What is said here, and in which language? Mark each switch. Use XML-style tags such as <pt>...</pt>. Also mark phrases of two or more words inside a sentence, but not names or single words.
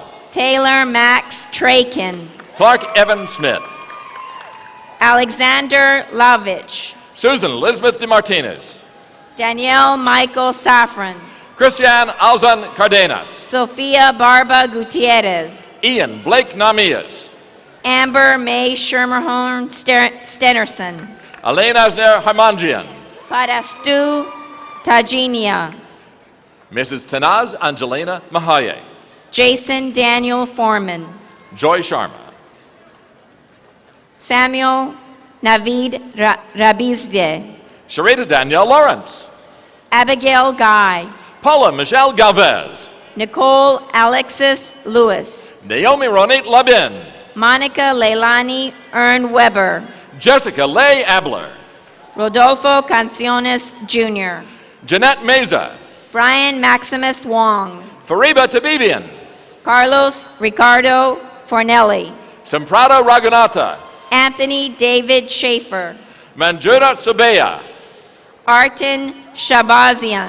<en>Taylor Max Trakin, Clark Evan Smith, Alexander Lavich, Susan Elizabeth DeMartinez, Danielle Michael Safran, Christian Alzan Cardenas, Sofia Barba Gutierrez, Ian Blake Namias, Amber May Schermerhorn Stenerson, Elena Asner Harmanjian, Parastu Tajinia, Mrs. Tanaz Angelina Mahaye, Jason Daniel Foreman, Joy Sharma, Samuel Navid Rabizde, Sharita Danielle Lawrence, Abigail Guy, Paula Michelle Galvez, Nicole Alexis Lewis, Naomi Ronit Labin, Monica Leilani Ern Weber, Jessica Leigh Abler, Rodolfo Canciones Jr., Jeanette Meza, Brian Maximus Wong, Fariba Tabibian, Carlos Ricardo Fornelli, Semprado Ragunata, Anthony David Schaefer, Manjura Subeya, Artin Shabazian,</en>